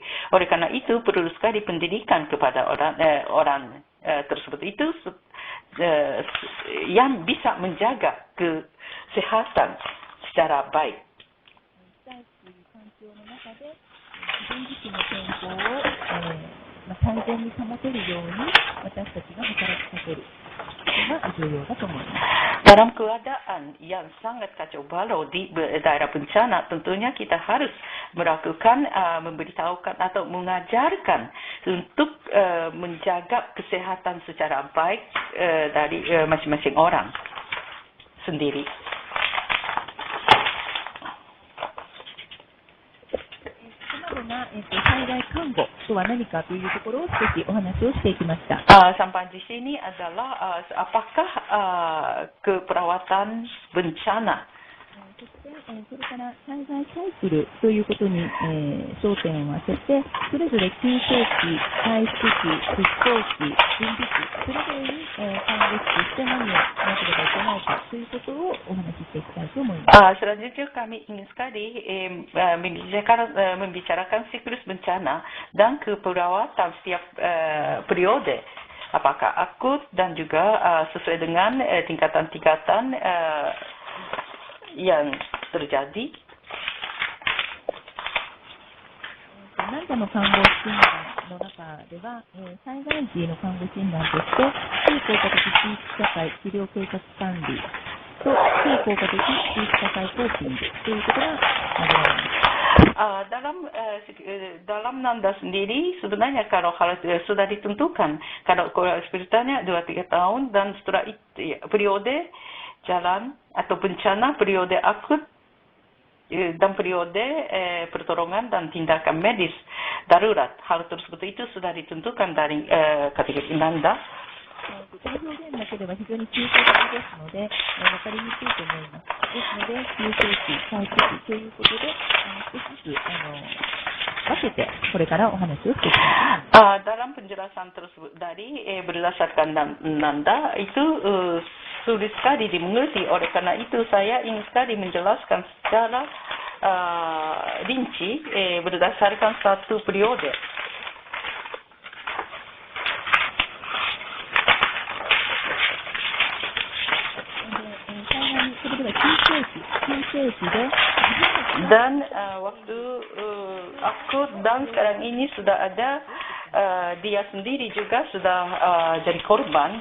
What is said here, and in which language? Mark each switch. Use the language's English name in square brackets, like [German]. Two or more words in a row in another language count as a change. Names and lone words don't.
[Indonesian] Oleh karena itu perlu sekali pendidikan kepada orang tersebut itu yang bisa menjaga kesehatan secara baik. [Japanese] 自分自身の健康を、最善に保てるように私たちが働きかけることが重要だと思います。 [Indonesian] Dalam keadaan yang sangat kacau balau di daerah bencana, tentunya kita harus melakukan, memberitahukan atau mengajarkan untuk menjaga kesehatan secara baik dari masing-masing orang sendiri. [Japanese] 災害看護とは何かというところを少しお話をしていきました。 [Indonesian] Sampai di sini adalah apakah keperawatan bencana. [Japanese] そしてそれから災害サイクルということに焦点を当てて、それぞれ急性期、回復期、復興期、準備期、それぞれに看護師として何をしなければいけないかということをお話ししていきたいと思います。 [Indonesian] Selanjutnya kami ingin sekali membicarakan siklus bencana dan keperawatan setiap periode. Apakah akut dan juga sesuai dengan tingkatan-tingkatan yang terjadi. [Japanese] 何かの看護診断の中では、災害時の看護診断として、非効果的地域社会治療計画管理と非効果的地域社会コーピングということが挙げられます。 [Indonesian] Dalam Nanda sendiri sebenarnya kalau hal sudah ditentukan kalau ceritanya 2-3 tahun dan setelah itu periode jalan atau bencana periode akut dan periode pertolongan dan tindakan medis darurat hal tersebut itu sudah ditentukan dari kategori Nanda. [Japanese] この表現だけでは非常に抽象的ですので、分かりにくいと思います。ですので、急性期、再期ということで、少しずつ分けてこれからお話をしていきたいと思います。 [Indonesian] Dalam penjelasan tersebut dari berdasarkan Nanda itu sulit sekali dimengerti. Oleh karena itu saya ingin sekali menjelaskan secara rinci berdasarkan satu periode. Dan waktu akut dan sekarang ini sudah ada dia sendiri juga sudah jadi korban.